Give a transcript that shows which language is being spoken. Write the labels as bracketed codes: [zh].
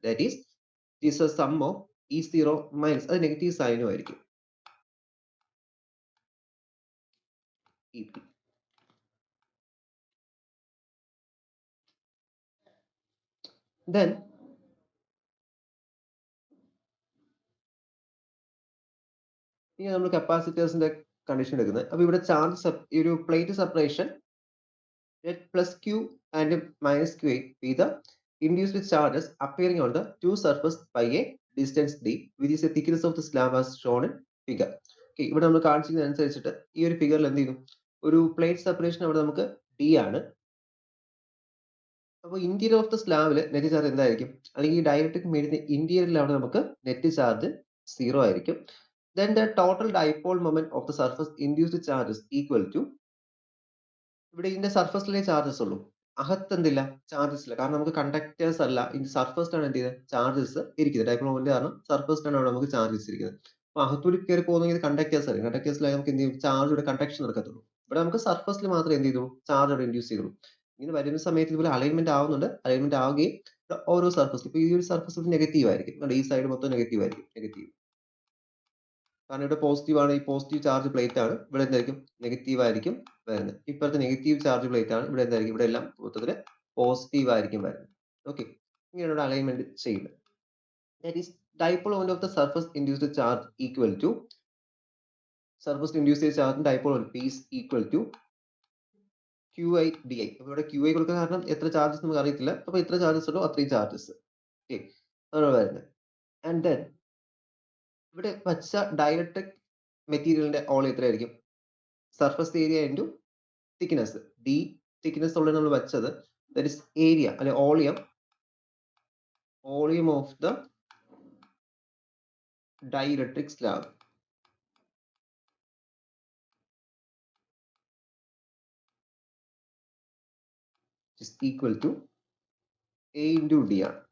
[en] that is sum of E0 minus, [ml] അത് negative സൈനും ആയിരിക്കും, [en] E P. [ml] Then ഇനി നമ്മൾ കപ്പാസിറ്റേഴ്സിന്റെ കണ്ടീഷൻ എടുക്കുന്നത്. അപ്പൊ ഇവിടെ ചാർജ്, ഈ ഒരു plate separation [en] plus q and minus qa be the induced charges appearing on the two surface by a distance d, which is the thickness of the slab as shown in figure. [ml] Okay, ഇവിടെ നമ്മൾ കാണിച്ചതിനനുസരിച്ചിട്ട് ഈ ഒരു ഫിഗറിൽ എന്ത് ചെയ്യുന്നു, ഒരു plate separation അവിടെ നമുക്ക് d ആണ്. അപ്പോൾ interior of the സ്ലാബില് net charge എന്തായിരിക്കും, അല്ലെങ്കിൽ ഡയലക്ട്രിക് മീഡിയത്തിന്റെ ഇന്റീരിയറിൽ അവിടെ നമുക്ക് നെറ്റ് ചാർജ് 0 ആയിരിക്കും. [en] Then the total dipole moment of the surface induced charge is equal to, [ml] ഇവിടെ ഇതിന്റെ സർഫസിലെ ചാർജസ് ഉള്ളൂ, അകത്ത് എന്തില്ല, ചാർജസ് ഇല്ല. കാരണം നമുക്ക് കണ്ടക്ടേഴ്സ് അല്ല, ഇതിന്റെ സർഫസിലാണ് എന്ത് ചെയ്തത്, ചാർജസ് ഇരിക്കുന്നത്. ഡൈപോൾ മൊമെന്റ് കാരണം സർഫസിലാണ് അവിടെ നമുക്ക് ചാർജസ് ഇരിക്കുന്നത്. അപ്പൊ അകത്തൂടി കയറി പോകുന്നെങ്കിൽ കണ്ടക്ടേഴ്സ് ആയിരിക്കും, കണ്ടക്ടേഴ്സിലായി നമുക്ക് എന്ത് ചെയ്യും, ചാർജ് ഇവിടെ കണ്ടക്ഷൻ നടക്കത്തുള്ളൂ. ഇവിടെ നമുക്ക് സർഫസിൽ മാത്രമേ എന്ത് ചെയ്തുള്ളൂ, ചാർജ് അവിടെ ഇൻഡ്യൂസ് ചെയ്തുള്ളൂ. ഇങ്ങനെ വരുന്ന സമയത്ത് ഇതുപോലെ അലൈൻമെന്റ് ആവുന്നുണ്ട്, അലൈൻമെന്റ് ആവുകയും ഓരോ സർഫസ്, ഇപ്പൊ ഈ ഒരു സർഫസ് നെഗറ്റീവ് ആയിരിക്കും, ഈ സൈഡ് മൊത്തം നെഗറ്റീവ് ആയിരിക്കും, നെഗറ്റീവ്. കാരണം ഇവിടെ പോസിറ്റീവ് ആണ്, ഈ പോസിറ്റീവ് ചാർജ് പ്ലേറ്റ് ആണ്, ഇവിടെ എന്തായിരിക്കും, നെഗറ്റീവ് ആയിരിക്കും വരുന്നത്. ഇപ്പോഴത്തെ നെഗറ്റീവ് ചാർജ് പ്ലേറ്റ് ആണ്, ഇവിടെ എന്തായിരിക്കും, ഇവിടെ എല്ലാം മൊത്തത്തിൽ പോസിറ്റീവ് ആയിരിക്കും വരുന്നത്. ഓക്കെ, ഇങ്ങനെയാണ് ഇവിടെ അലൈൻമെന്റ് ചെയ്യുന്നത്. [en] That is dipole moment of the surface induced charge equal to surface induced charge dipole moment P is equal to QI DI. [ml] അപ്പൊ ഇവിടെ QI കൊടുക്കാൻ കാരണം എത്ര ചാർജസ് നമുക്ക് അറിയത്തില്ല, അപ്പൊ എത്ര ചാർജസ് ഉണ്ടോ അത്രയും ചാർജസ്. ഓക്കെ, അതാണ് വരുന്നത്. ആൻഡ് ദെൻ ഇവിടെ വച്ച ഡയലക്ട്രിക് മെറ്റീരിയലിന്റെ ഓൾ എത്രയായിരിക്കും, surface area into thickness, D thickness ഉള്ള നമ്മൾ വെച്ചത്, ദാറ്റ് ഇസ് ഏരിയ അല്ലെ [en] volume of the dielectric slab is equal to A into D [ml] ആണ്.